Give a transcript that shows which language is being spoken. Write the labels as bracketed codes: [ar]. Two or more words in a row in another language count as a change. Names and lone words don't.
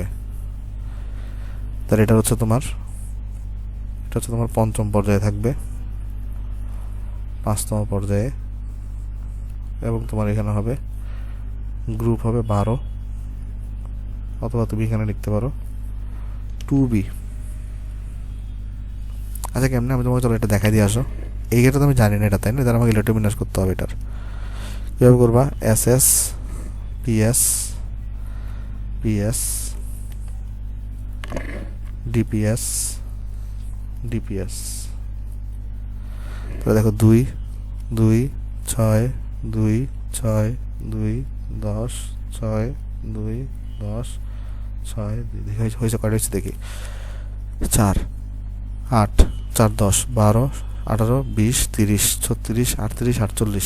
[bn] তাহলে এটা হচ্ছে তোমার পঞ্চম পর্যায়ে থাকবে, 5তম পর্যায়ে, এবং তোমার এখানে হবে গ্রুপ হবে 12, অথবা তুমি এখানে লিখতে পারো 2b। আচ্ছা কেমনে? আমি তোমাকে চলো এটা দেখাই দিয়ে আসো। এইটা তো আমি জানি না এটা, তাই না? তাহলে আমাকে ইলেকট্রোবিন্যাস করতে হবে এটার। কীভাবে করবা? ss ps ps dps dps। তাহলে দেখো 2 2 6 2 6 2 10 6 2 10 6 হয়েছে কয়টা হয়েছে দেখি, 4 8 4 10 12 18 20 30 36 38 48।